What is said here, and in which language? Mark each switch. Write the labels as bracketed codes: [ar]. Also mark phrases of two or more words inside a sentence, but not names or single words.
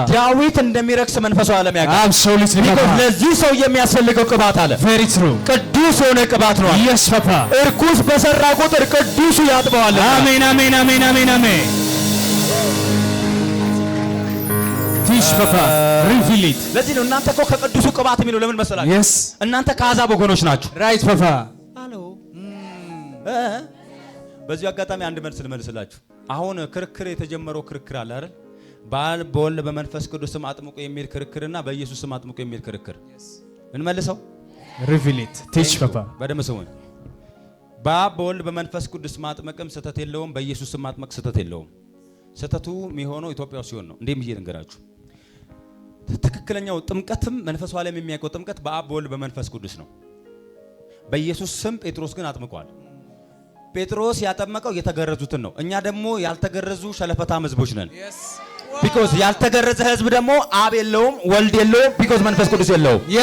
[am] ዳዊት እንደሚረክስ መንፈሳዊ ዓለም ያውቃል። [en] absolutely papa [am] ለዚህ ሰው የሚያስፈልገው ቅባት አለ። [en] very true [am] ቅዱስ የሆነ ቅባት ነው። [en] yes papa [am] እርኩስ በሰራ ቁጥር ቅዱሱ ያጥበዋል። አሜን አሜን አሜን አሜን አሜን [en] teach papa reveal it። [am] ለዚህ ነው እናንተ እኮ ከቅዱሱ ቅባት የሚለው ለምን መሰላችሁ? [en] yes [am] እናንተ ከአሕዛብ ወገኖች ናችሁ። [en] right papa [am] አሎ በዚህ አጋጣሚ አንድ መልስ ልመልስላችሁ። አሁን ክርክር የተጀመረው ክርክር አለ አይደል? በአብ በወልድ በመንፈስ ቅዱስ ስም አጥምቆ የሚል ክርክርና በኢየሱስ ስም አጥምቆ የሚል ክርክር እንመልሰው። [en] reveal it teach papa [am] በደም ስሙኝ። በአብ በወልድ በመንፈስ ቅዱስ ማጥመቅም ስህተት የለውም፣ በኢየሱስ ስም ማጥመቅ ስህተት የለውም። ስህተቱ የሚሆነው ኢትዮጵያ ሲሆን ነው። እንዴም ይሄ ልንገራችሁ። ትክክለኛው ጥምቀትም መንፈሱ ዓለም የሚያውቀው ጥምቀት በአብ በወልድ በመንፈስ ቅዱስ ነው። በኢየሱስ ስም ጴጥሮስ ግን አጥምቋል። ጴጥሮስ ያጠመቀው የተገረዙትን ነው። እኛ ደግሞ ያልተገረዙ ሸለፈታም ህዝቦች ነን። ቢኮዝ ያልተገረዘ ህዝብ ደግሞ አብ የለውም፣ ወልድ የለውም፣ ቢኮዝ መንፈስ ቅዱስ የለውም።